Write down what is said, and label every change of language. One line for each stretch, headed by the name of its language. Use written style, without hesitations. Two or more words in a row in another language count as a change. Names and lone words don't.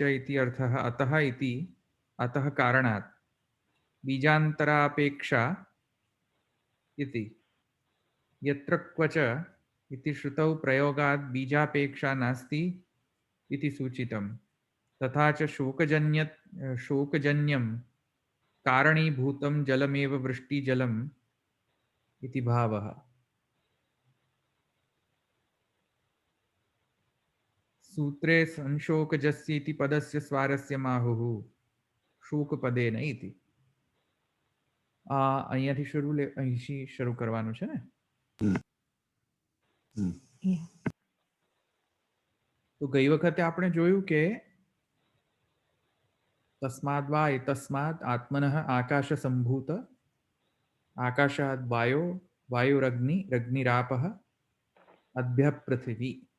Sanskrit: इति अर्थः अतः इति अतः कारणात् बीजान्तरापेक्षा इति यत्र क्वच इति श्रुतौ प्रयोगात् बीजापेक्षा नास्ति इति सूचितं तथा च शोकजन्यं कारणीभूतं जलमेव वृष्टिजलम् इति भावः. सूत्रे संशोकजस्य इति पदस्य स्वारस्यमाहुः शोकपदेन इति.
Gujarati: અહીંયાથી અહીંથી શરૂ કરવાનું છે ને? તો ગઈ વખતે આપણે જોયું કે
Sanskrit: તસ્માદ વા એતસ્માદ આત્મનઃ આકાશ સંભૂત આકાશાદ વાયો વાયુરગ્નિ રગ્નિરાપઃ અભ્ય પૃથ્વી.